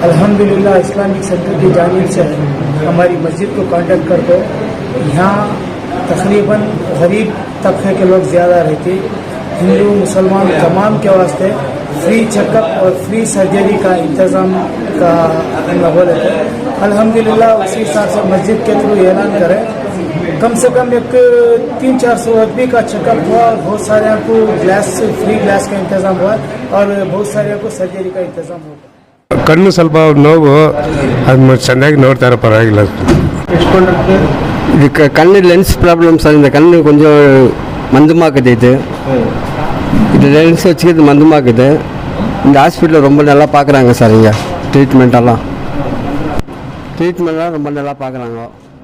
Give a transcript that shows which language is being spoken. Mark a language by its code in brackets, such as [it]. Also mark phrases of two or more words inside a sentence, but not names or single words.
[hi] अल्हम्दुलिल्लाह इस्लामिक सेंटर की जानिब से हमारी मस्जिद को कांटेक्ट करके यहाँ तकरीबन गरीब तबके के लोग ज़्यादा रहते, हिंदू मुसलमान तमाम के वास्ते [en] free checkup [hi] और [en] free surgery [hi] का इंतज़ाम का माहौल है। अल्हम्दुलिल्लाह उसी हिसाब से मस्जिद के थ्रू ऐलान करें, कम से कम एक 300-400 आदमी का चेकअप हुआ और बहुत सारे को [en] free glass [hi] का इंतज़ाम हुआ और बहुत सारे को सर्जरी का इंतज़ाम हुआ। [kn] ಕಣ್ಣು ಸ್ವಲ್ಪ ನೋವು, ಅದು ಚೆನ್ನಾಗಿ ನೋಡ್ತಾರೆ, ಪರವಾಗಿಲ್ಲ. [ta] இது கண்ணு [en] lens problem [ta] சார். இந்த கண்ணு கொஞ்சம் மந்தமாக்குது. இது லென்ஸ் வச்சுக்கிறது மந்தமாக்குது. இந்த ஹாஸ்பிட்டலில் ரொம்ப நல்லா பார்க்குறாங்க சார். இங்கே ட்ரீட்மெண்ட்லாம் ரொம்ப நல்லா பார்க்குறாங்க.